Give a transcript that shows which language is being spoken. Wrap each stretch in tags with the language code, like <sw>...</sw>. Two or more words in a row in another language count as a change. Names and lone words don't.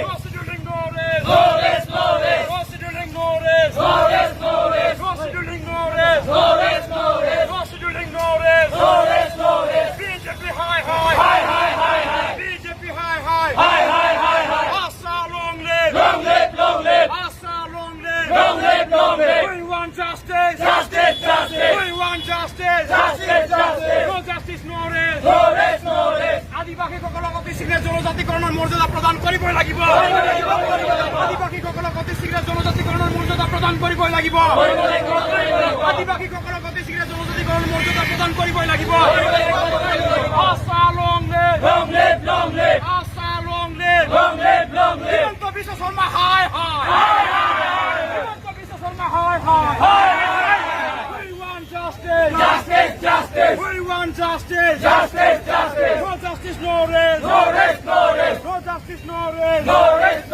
<en>no scheduling, no rest. No rest, no rest. No scheduling, no rest. No rest, no rest. No scheduling, no rest. No rest, no rest. No scheduling, no rest. No rest, no rest. BJP high, high. Hi, hi, hi, hi. BJP high, high. Hi, hi, hi, hi. Aasa long live. Long live, long live. Aasa long live. Long live, long live. We want justice. Justice, justice. We want justice. Justice, justice. No justice, no rest. No rest, no rest.</en> <as>আদিবাসীসকলক অতি শীঘ্ৰে জনজাতিকৰণৰ মৰ্যাদা প্ৰদান কৰিবই লাগিব। আদিবাসীসকলক অতি শীঘ্ৰে জনজাতিকৰণৰ মৰ্যাদা প্ৰদান কৰিবই লাগিব। আদিবাসীসকলক অতি শীঘ্ৰে জনজাতিকৰণৰ মৰ্যাদা প্ৰদান কৰিবই লাগিব।</as> <en>Aasa long live. Long live, long live. Aasa long live. Long live, long live.</en> <as>হিমন্ত বিশ্ব শৰ্মা হাই হাই। হিমন্ত বিশ্ব শৰ্মা হাই হাই।</as> <en>We want justice. Justice, justice. We want justice. Justice, justice. No justice, no rest. No rest, no rest. No justice, no rest. No rest.</en>